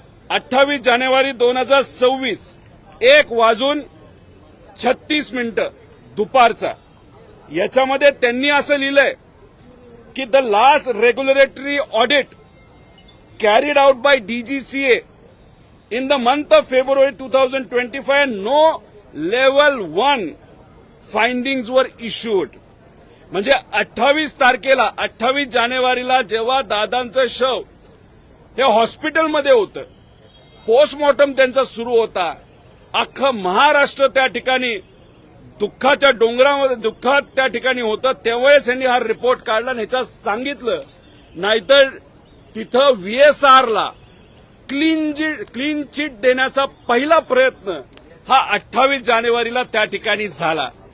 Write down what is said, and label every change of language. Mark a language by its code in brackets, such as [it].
[mr] 28 जानेवारी 2026 1:36 दुपारचा. याच्यामध्ये त्यांनी असं लिहिलंय की [en] The last regulatory audit carried out by DGCA in the month of February 2025, no level 1 findings were issued. [mr] म्हणजे 28 जानेवारीला जेव्हा दादांचं शव हे हॉस्पिटलमध्ये होतं, पोस्टमॉर्टम त्यांचा सुरू होता, अख्खं महाराष्ट्र त्या ठिकाणी दुःखाच्या डोंगरामध्ये दुःखात त्या ठिकाणी होतं, त्यावेळेस यांनी हा रिपोर्ट काढला आणि ह्याच्यात सांगितलं, नाहीतर तिथं VSRला क्लीन चिट देण्याचा पहिला प्रयत्न हा 28 जानेवारीला त्या ठिकाणी झाला.